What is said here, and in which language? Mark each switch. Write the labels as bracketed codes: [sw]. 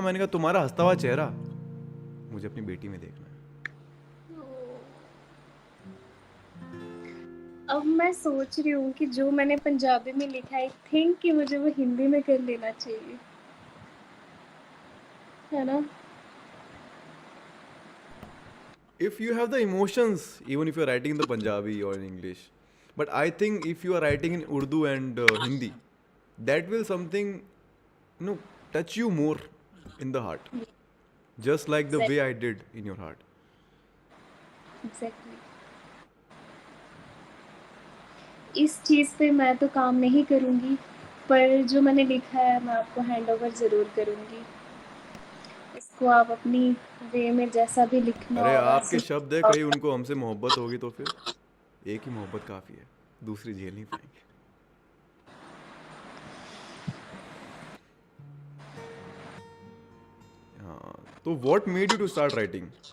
[hi] मैंने कहा तुम्हारा हंसता हुआ चेहरा मुझे अपनी बेटी में देखना है। अब मैं सोच रही हूँ कि जो मैंने पंजाबी में लिखा है, थिंक कि मुझे वो हिंदी में कर लेना चाहिए, है ना? [en] If you have the emotions, even if you're writing in the Punjabi or in English, but I think if you are writing in Urdu and Hindi, that will something, you know, touch you more in the heart, just like the way I did in your heart. Exactly. [hi] इस चीज़ पे मैं तो काम नहीं करूँगी, पर जो मैंने लिखा है मैं आपको हैंड ओवर ज़रूर करूँगी। इसको आप अपनी वे में जैसा भी लिखना अरे होगा आपके शब्द है, कहीं उनको हमसे मोहब्बत होगी तो फिर एक ही मोहब्बत काफ़ी है, दूसरी झेल नहीं पाएंगे। हाँ, तो [en] what made you to start writing?